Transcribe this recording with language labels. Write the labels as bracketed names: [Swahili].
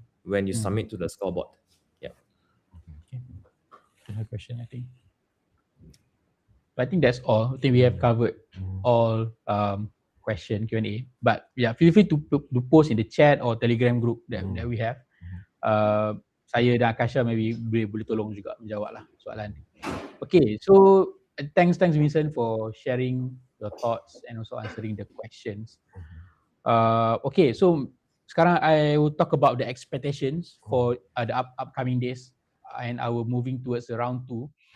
[English] When you submit to the scoreboard. Yeah. Okay. Another question, I think. But I think that's all. I think we have covered all question Q&A. But yeah, feel free to post in the chat or Telegram group that we have. [Malay] Saya dan Akasha [English] maybe [Malay] boleh tolong juga menjawab lah soalan. [English] Okay, so thanks Vincent for sharing your thoughts and also answering the questions. Okay, so [Malay] sekarang [English] I will talk about the expectations for the upcoming days, and I will moving towards the round 2.